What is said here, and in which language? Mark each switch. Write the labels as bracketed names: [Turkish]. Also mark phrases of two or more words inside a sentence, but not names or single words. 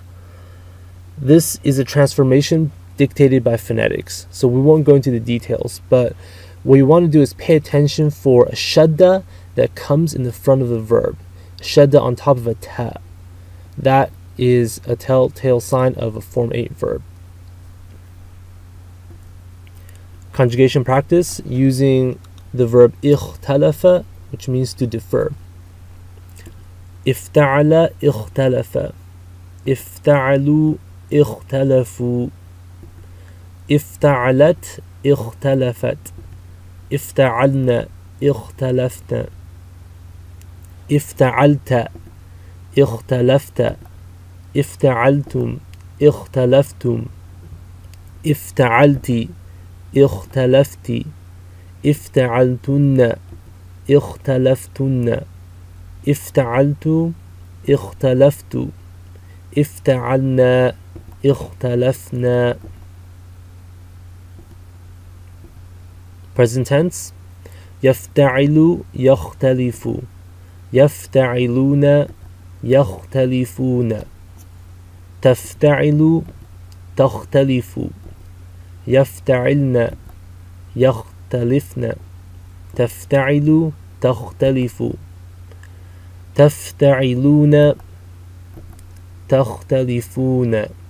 [English] This is a transformation dictated by phonetics, so we won't go into the details, but what you want to do is pay attention for a shadda that comes in the front of the verb, shadda on top of a ta. That is a telltale sign of a Form 8 verb. Conjugation practice using the verb ikhtalafa, which means to defer. [Arabic] افتعل اختلف، افتعلوا اختلفوا، افتعلت اختلفت، افتعلن اختلفن, افتعلت اختلفت, افتعلتم اختلفتم افتعلتي اختلفتي افتعلتن اختلفتن افتعلت اختلفت افتعلنا اختلفنا. [English] Present tense, [Arabic] يفتعل يختلف, يفتعلون يختلفون, تفتعل تختلف, يفتعلن يختلفن, تفتعل تختلف, تفتعلون تختلفون